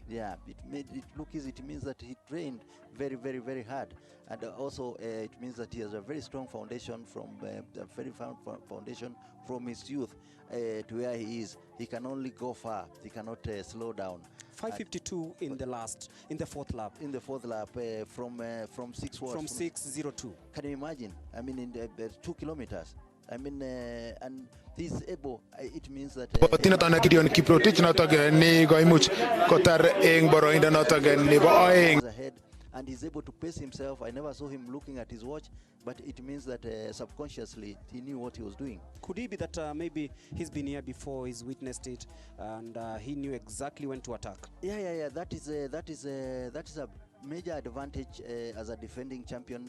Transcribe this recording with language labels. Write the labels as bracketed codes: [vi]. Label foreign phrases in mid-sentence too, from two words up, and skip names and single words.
[en] Yeah, it made it look easy. It means that he trained very, very, very hard, and also it means that he has a very strong foundation from foundation from his youth to where he is. He can only go far. He cannot slow down. 5:52 in the fourth lap. In the fourth lap, from 6 watts. From 6:02. Can you imagine? I mean, in the 2 kilometers. I mean, and he's able. It means that. [kln] Tinatana Gideon Kiprotich notogen ni goimuch kotar eng boroindo notogen ni bo oeng. [en] Ahead, and he's able to pace himself. I never saw him looking at his watch, but it means that subconsciously he knew what he was doing. Could it be that maybe he's been here before, he's witnessed it, and he knew exactly when to attack? Yeah. That is a major advantage as a defending champion.